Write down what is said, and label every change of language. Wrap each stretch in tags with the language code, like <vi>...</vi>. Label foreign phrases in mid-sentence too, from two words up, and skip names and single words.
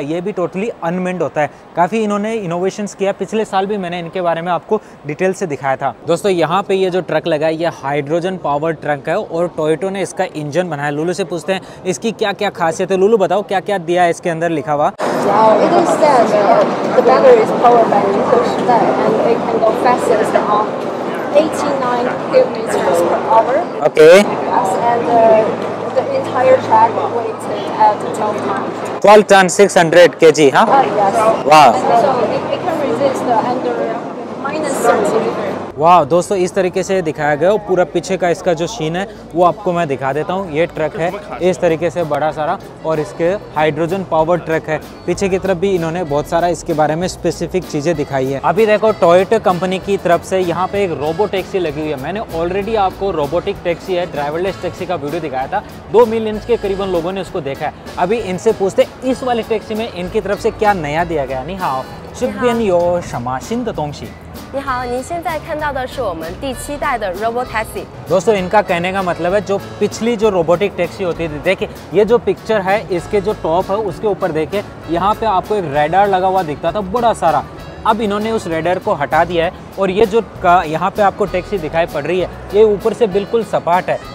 <hi>ये भी</hi> <en>totally unmanned</en> <hi>होता है। काफ़ी इन्होंने इनोवेशंस किया। पिछले साल भी मैंने इनके बारे में आपको डिटेल से दिखाया था। दोस्तों यहाँ पे ये जो ट्रक लगा है, ये</hi> <en>hydrogen power truck</en> <hi>है और टोयोटा ने इसका इंजन बनाया। लुलु से पूछते हैं इसकी क्या क्या खासियत है। लुलु बताओ क्या क्या दिया है इसके अंदर लिखा हुआ।</hi> <en>It is that the battery is powered by lithium and it can go fastest on 89 kilometers per hour. Okay. Yes, and the entire track weighs at 12 tons. 12 ton 600 kg, हाँ? Yes. Wow. So it can resist under -30.</en> <hi>वाह दोस्तों, इस तरीके से दिखाया गया। पूरा पीछे का इसका जो सीन है वो आपको मैं दिखा देता हूँ। ये ट्रक है इस तरीके से बड़ा सारा, और इसके</hi> <en>hydrogen power truck</en> <hi>है। पीछे की तरफ भी इन्होंने बहुत सारा इसके बारे में स्पेसिफिक चीज़ें दिखाई है। अभी देखो टोयोटा कंपनी की तरफ से यहाँ पे एक</hi> <en>robo taxi</en> <hi>लगी हुई है। मैंने ऑलरेडी आपको</hi> <en>robotic taxi</en> <hi>है,</hi> <en>driverless taxi</en> <hi>का वीडियो दिखाया था। 2 मिलियन के करीबन लोगों ने उसको देखा है। अभी इनसे पूछते इस वाली टैक्सी में इनकी तरफ से क्या नया दिया गया। नहीं हाँ,</hi> <zh>这边有什么新的东西？你好，您现在看到的是我们第7代的 Robotaxi。</zh> <hi>दोस्तों इनका कहने का मतलब है जो पिछली जो</hi> <en>robotic taxi</en> <hi>होती थी, देखिए ये जो पिक्चर है इसके जो टॉप है उसके ऊपर देखिए यहाँ पे आपको एक रेडार लगा हुआ दिखता था बड़ा सारा। अब इन्होंने उस रेडार को हटा दिया है, और ये जो यहाँ पे आपको टैक्सी दिखाई पड़ रही है ये ऊपर से बिल्कुल सपाट है।</hi>